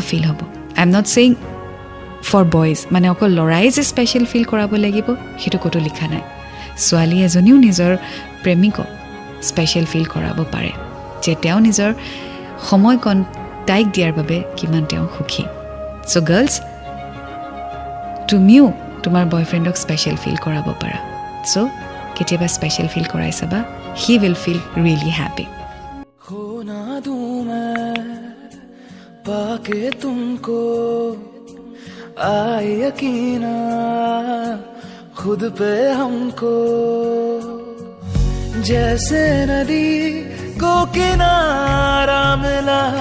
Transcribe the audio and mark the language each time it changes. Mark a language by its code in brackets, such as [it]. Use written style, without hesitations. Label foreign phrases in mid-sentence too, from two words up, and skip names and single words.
[as] ফিল হ'ব [en] I am not saying for boys [as] মানে অকল ল'ৰাই যে [en] special feel [as] কৰাব লাগিব সেইটো ক'তো লিখা নাই ছোৱালী এজনীও নিজৰ প্ৰেমিকক [en] special feel [as] কৰাব পাৰে যে তেওঁ নিজৰ সময়কণ তাইক দিয়াৰ বাবে কিমান তেওঁ সুখী [en] so girls [as] তুমিও তোমাৰ বয়ফ্ৰেণ্ডক [en] special feel [as] কৰাব পাৰা চ' কেতিয়াবা স্পেচিয়েল ফিল কৰাই চাবা [en] he will feel really happy [hi] पाके तुमको आए यकीना खुद पे हमको जैसे नदी को किनारा मिला